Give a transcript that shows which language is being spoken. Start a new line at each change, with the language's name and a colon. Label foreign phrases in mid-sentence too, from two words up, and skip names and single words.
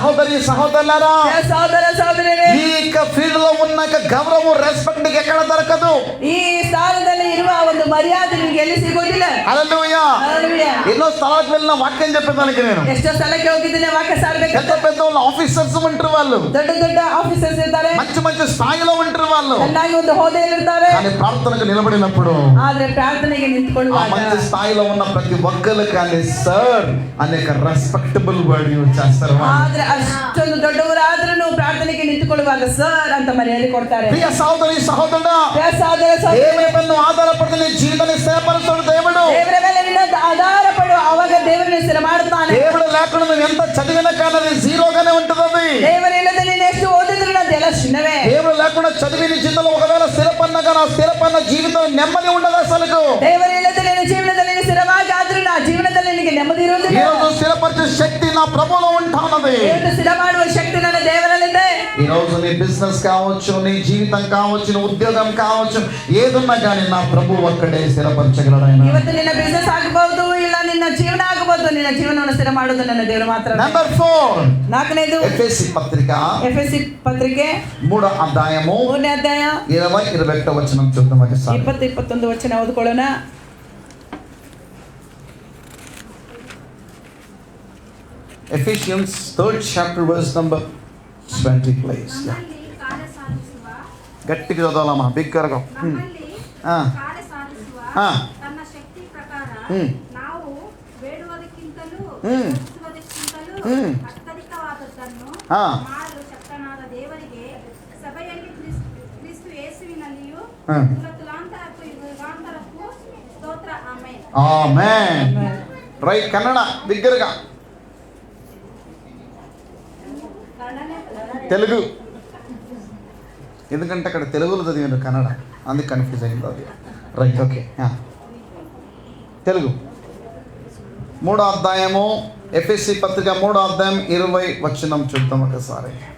Telugu: సహోదరులారా, సహోదర సహోదరి, ఈ ఫీల్డ్ లో ఉన్న గౌరవం రెస్పెక్ట్ ఎక్కడ దొరకదు.
Kannada: ಈ ಸ್ಥಾನದಲ್ಲಿ ಇರುವ ಒಂದು ಮರ್ಯಾದೆ ನಿಮಗೆ ಎಲ್ಲಿ ಸಿಗೋದಿಲ್ಲ.
Telugu: హల్లెలూయా. హల్లెలూయా. ఎన్నో స్థలాలకు వెళ్ళిన వాక్యం చెప్పేదానికి నేను
Kannada: ಎಷ್ಟೋ ಸ್ಥಳಕ್ಕೆ ಹೋಗಿದ್ದೀನಿ ವಾಕ್ಯ ಸಾರಬೇಕು.
Telugu: పెద్ద పెద్ద ఆఫీసర్స్ ఉంటారు, వాళ్ళు
Kannada: ದೊಡ್ಡ ದೊಡ್ಡ ಆಫೀಸರ್ಸ್ ಇರ್ತಾರೆ,
Telugu: మంచి మంచి స్థాయిలో ఉంటారు వాళ్ళు.
Kannada: ಚೆನ್ನಾಗಿ ಒಂದು ಹೋದೆಯಲ್ಲಿ ಇರ್ತಾರೆ.
Telugu: కానీ ప్రార్థనకు నిలబడినప్పుడు
Kannada: ಆದ್ರೆ ಪ್ರಾರ್ಥನೆಗೆ ఆ ನಿಂತ್ಕೊಳ್ಳುವಾಗ
Telugu: మంచి స్థాయిలో ఉన్న ప్రతి ఒక్కరు కానీ సర్ అనేక
English: respectable word use
Telugu: చేస్తారు.
Kannada: ಆದ್ರೆ ಅಷ್ಟೊಂದು ದೊಡ್ಡವರಾದ್ರೂ ಪ್ರಾರ್ಥನೆಗೆ ನಿಂತುಕೊಳ್ಳುವಾಗ ಸರ್ ಅಂತ ಮರ್ಯಾದೆ ಕೊಡ್ತಾರೆ.
Telugu: ప్రియ సహోదరి సహోదరుడా,
Kannada: ಸಹೋದರ
Telugu: దేవుని మీద ఆధారపడి నీ జీవితాన్ని స్థిరపరుస్తాడు దేవుడు.
Kannada: ದೇವರ ಮೇಲೆ ನಿನ್ನ ಆಧಾರ ಪಡು, ಅವಾಗ ದೇವರನ್ನ ಸ್ಥಿರ ಮಾಡುತ್ತಾನೆ.
Telugu: దేవుడు లేకుండా నువ్వు ఎంత చదివినా కానీ అది జీరోగానే ఉంటుంది. అది
Kannada: ದೇವರಿಲ್ಲದೆ ನೀನು ಎಷ್ಟು ಓದಿದ್ರು ಅದೆಲ್ಲ ಶೂನ್ಯವೇ.
Telugu: దేవుడు లేకుండా చదివి నీ జీవితంలో ఒకవేళ స్థిరపడినా కానీ ఆ స్థిరపడిన జీవితం నెమ్మది ఉండదు అసలు.
Kannada: ದೇವರಿಲ್ಲದೆ ನಿನ್ನ ಜೀವನದಲ್ಲಿ ನೀನು ಸ್ಥಿರವಾಗಿ ಆದ್ರೂ ಆ ಜೀವನದಲ್ಲಿ ನಿನಗೆ ನೆಮ್ಮದಿ ಇರುವುದಿಲ್ಲ.
Telugu: ఈరోజు స్థిరపరిచే శక్తి నా ప్రభువులో ఉంటున్నది.
Kannada: ದೇವರನ್ನು ಸ್ಥಿರ ಮಾಡುವ ಶಕ್ತಿ ನನ್ನ ದೇವರಲ್ಲಿದೆ.
Telugu: ఈ రోజు నీ బిజినెస్ కావచ్చు, నీ జీవితం కావచ్చు, నీ ఉద్యోగం కావచ్చు, ఏదున్నా కానీ నా ప్రభు ఒక్కడే స్థిరపరచగలడు ఆయన.
Kannada: ಇವತ್ತು ನಿನ್ನ ಬಿಸಿನೆಸ್ ಆಗಬಹುದು, ಇಲ್ಲ ನಿನ್ನ ಜೀವನ ಆಗಬಹುದು, ನಿನ್ನ ಜೀವನವನ್ನು ಸ್ಥಿರ ಮಾಡುವುದು ನನ್ನ ದೇವರು ಮಾತ್ರ.
English: Number 4,
Kannada: ನಾಲ್ಕನೇದು
Telugu: ఎఫెసీ పత్రిక
Kannada: ಎಫೆಸಿ ಪತ್ರಿಕೆ
Telugu: 3వ అధ్యాయము
Kannada: 3ನೇ ಅಧ್ಯಾಯ
Telugu: 20-21 వచనం చూద్దాం ఒకసారి.
Kannada: 20-21 ವಚನ ಓದಿಕೊಳ್ಳೋಣ.
English: Ephesians 3rd chapter verse number 20 please.
Kannada: ನಮ್ಮಲ್ಲಿ ಕಾರ್ಯ ಸಾಧಿಸುವ
Telugu: గట్టిగా చదవాలమ్మా, బిగ్గరగా.
Kannada: ನಮ್ಮಲ್ಲಿ ఆ. ಕಾರ್ಯ ಸಾಧಿಸುವ ఆ. ತನ್ನ ಶಕ್ತಿ ಪ್ರಕಾರ ಹ್ಮ್. ನಾವು ಬೇಡುವುದಕ್ಕಿಂತಲೂ ಹ್ಮ್. ಯೋಚಿಸುವುದಕ್ಕಿಂತಲೂ ಹ್ಮ್. ಅತ್ಯಧಿಕವಾದದ್ದನ್ನು ఆ. ಮಾಡಲು ಶಕ್ತನಾದ ದೇವರಿಗೆ ಸಭೆಯಲ್ಲಿ ಕ್ರಿಸ್ತು ಯೇಸುವಿನಲ್ಲಿಯೂ ಹಾ. ತುಲಾಂತರಕ್ಕೂ ಯುಗಾಂತರಕ್ಕೂ ಸ್ತೋತ್ರ. ಆಮೆನ್.
Telugu: ఆమేన్. రైట్, కన్నడ బిగ్గరగా. తెలుగు, ఎందుకంటే అక్కడ తెలుగులో చదివాను కన్నడ, అందుకు కన్ఫ్యూజ్ అయింది అది.
English: Right, okay.
Telugu: తెలుగు 3వ అధ్యాయము ఎఫెసీ పత్రిక 3వ అధ్యాయం 20 వచనం చూద్దాం ఒకసారి.